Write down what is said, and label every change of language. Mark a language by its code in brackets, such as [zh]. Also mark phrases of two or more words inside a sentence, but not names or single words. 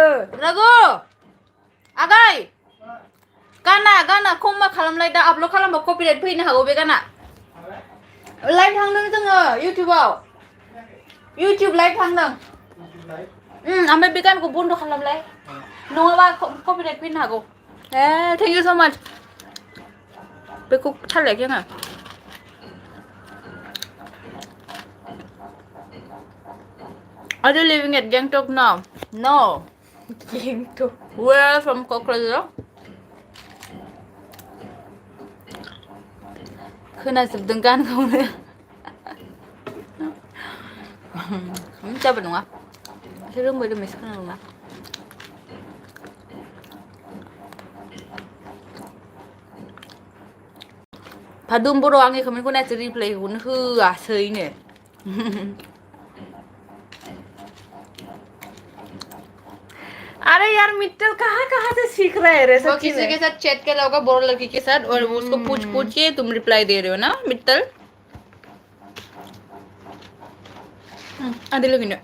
[brx] रागु आगै गाना खमा खालामलाय दा आपल'ड खालामबा कपिराइट फैनो हागौ बे गाना। लाइभ थांदों जोङो इउटिउबाव इउटिउब लाइभ थांदों। ओमफ्राय बे गानखौ बन्द' खालामलाय नङाबा कपिराइट फैनो हागौ। [en] thank you so much [brx] बेखौ थाल लायाखै आङो। [en] Are you living at Gangtok now? No. Gangtok. Where from Cochrane? [brx] खोनाजोबदों गानखौनो जाबो नङा एसे रोंबाय रोंबायसो खोनादों ना। भादुम बर' आंनि कमेन्टखौ नायसै रिप्लाइखौनो होआसैनो। [hi] अरे यार मित्तल कहाँ से सीख रहे हैं रे वो सच्ची किसी में? के साथ चैट कर रहा होगा बोरो लड़की के साथ और उसको पूछ पूछ के तुम रिप्लाई दे रहे हो ना मित्तल? [brx] आदि लोगिनो